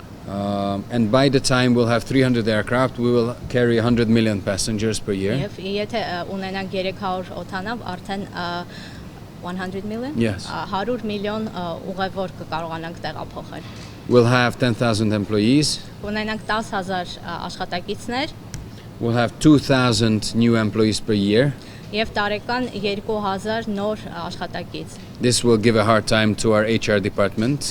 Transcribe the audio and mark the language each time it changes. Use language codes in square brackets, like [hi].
[en] And by the time we'll have 300 aircraft, we will carry 100 million passengers per year. [hy] Եվ եթե ունենանք 300 օդանավ, արդեն 100 million? [en] Yes. [hy] 100 միլիոն ուղևոր կկարողանանք տեղափոխել։ [en] We'll have 10,000 employees. [hy] Ունենանք 10,000 աշխատակիցներ։ [en] We'll have 2,000 new employees per year. [hy] Եվ տարեկան 2000 նոր աշխատակից։ [en] This will give a hard time to our HR department.